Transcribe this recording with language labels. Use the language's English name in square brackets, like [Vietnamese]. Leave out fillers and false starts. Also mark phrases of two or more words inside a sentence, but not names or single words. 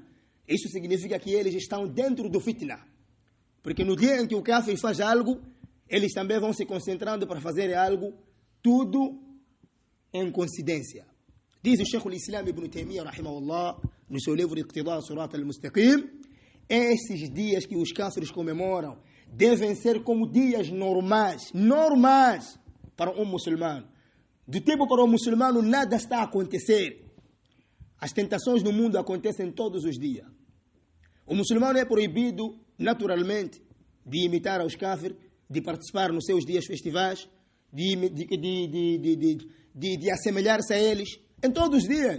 [Portuguese] Isso significa que eles estão dentro do fitna. Porque no dia em que o kafir faz algo, eles também vão se concentrando para fazer algo, tudo em coincidência. Diz o Sheikh al-Islam Ibn Taymiyyah, rahimahullah, no seu livro Iqtida' Surat al-Mustaqim, esses dias que os kafirs comemoram, devem ser como dias normais para um muçulmano. Do tempo para o muçulmano nada está a acontecer. As tentações no mundo acontecem todos os dias. O muçulmano é proibido, naturalmente, de imitar aos kafir, de participar nos seus dias festivais, de assemelhar-se a eles, em todos os dias.